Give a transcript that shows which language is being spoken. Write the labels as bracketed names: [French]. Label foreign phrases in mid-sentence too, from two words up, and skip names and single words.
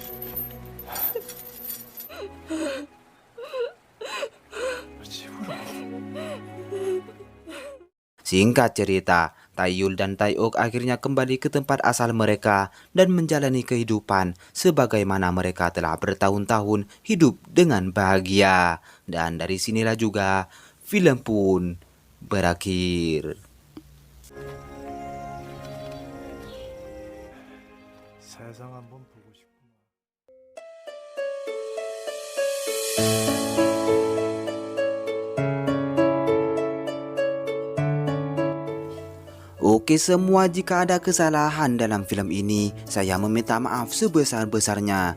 [Indonesian] Singkat cerita, Taiyul dan Taeuk akhirnya kembali ke tempat asal mereka dan menjalani kehidupan sebagaimana mereka telah bertahun-tahun hidup dengan bahagia. Dan dari sinilah juga film pun berakhir. [Korean] 세상 한번 보고 싶구나. [Indonesian] Oke semua, jika ada kesalahan dalam film ini, saya meminta maaf sebesar-besarnya.